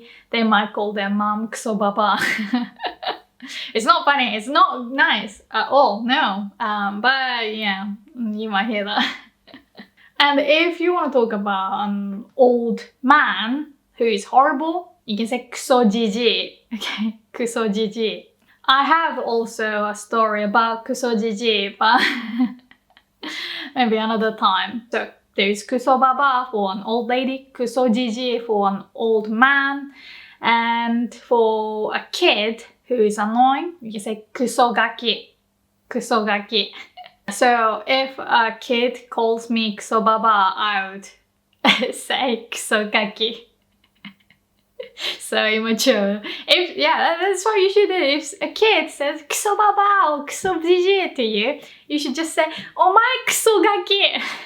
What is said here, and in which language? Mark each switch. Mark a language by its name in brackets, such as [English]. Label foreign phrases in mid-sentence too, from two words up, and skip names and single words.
[English] They might call their mom [Japanese] クソババア. [English] It's not funny. It's not nice at all. No. But yeah, you might hear that. And if you want to talk about an old man who is horrible, you can say [Japanese] クソジジイ. Okay, クソジジイ. [English] I have also a story about [Japanese] クソジジイ, [English] but maybe another time. So there's [Japanese] クソババア [English] for an old lady, [Japanese] クソジジイ [English] for an old man, and for a kid who is annoying, you can say [Japanese] クソガキ. クソガキ. [English] So if a kid calls me [Japanese] クソババア, [English] I would say [Japanese] クソガキ. [English] So immature. That's what you should do. If a kid says [Japanese] クソババア [English] or [Japanese] クソジジイ [English] to you, you should just say, [Japanese] お前クソガキ.